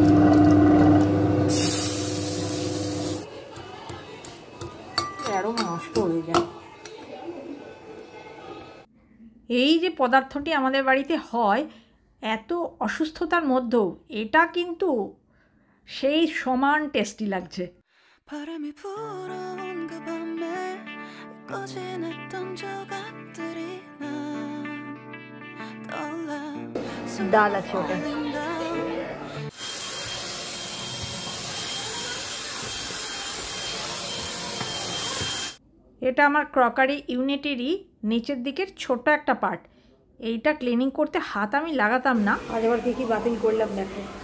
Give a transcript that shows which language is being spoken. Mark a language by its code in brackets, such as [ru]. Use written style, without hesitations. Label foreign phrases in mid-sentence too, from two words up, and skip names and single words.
[bn] আরও নষ্ট হয়ে যায়। এই যে পদার্থটি আমাদের বাড়িতে হয়, এত অসুস্থতার মধ্যেও এটা কিন্তু সেই সমান টেস্টি লাগছে। [ko] 바람이 불어온 그 밤에 꺼진 했던 조각들이 나 떠올라 [bn] ডাল আছে ওটা। [en] falling down [bn] এটা আমার [en] crockery uniteri [bn] নিচের দিকের ছোট একটা পার্ট। এইটা ক্লিনিং করতে হাত আমি লাগাতাম না। আজ আবার কি বাতিল করলাম দেখো।